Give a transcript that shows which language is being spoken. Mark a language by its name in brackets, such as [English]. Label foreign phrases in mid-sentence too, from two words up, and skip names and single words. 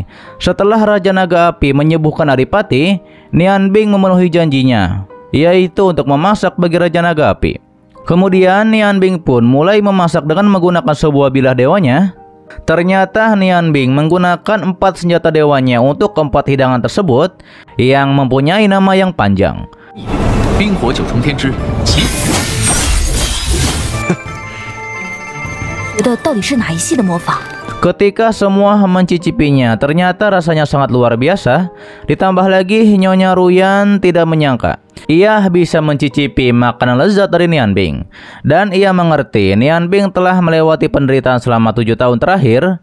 [Indonesian] Setelah Raja Naga Api menyembuhkan Adipati, Nian Bing memenuhi janjinya, yaitu untuk memasak bagi Raja Naga Api. Kemudian Nian Bing pun mulai memasak dengan menggunakan sebuah bilah dewanya. Ternyata Nian Bing menggunakan 4 senjata dewanya untuk 4 hidangan tersebut yang mempunyai nama yang panjang. [Chinese] 冰火九重天之起。觉得到底是哪一系的魔法？ [Indonesian] Ketika semua mencicipinya, ternyata rasanya sangat luar biasa. Ditambah lagi Nyonya Ruyan tidak menyangka ia bisa mencicipi makanan lezat dari Nian Bing. Dan ia mengerti Nian Bing telah melewati penderitaan selama 7 tahun terakhir.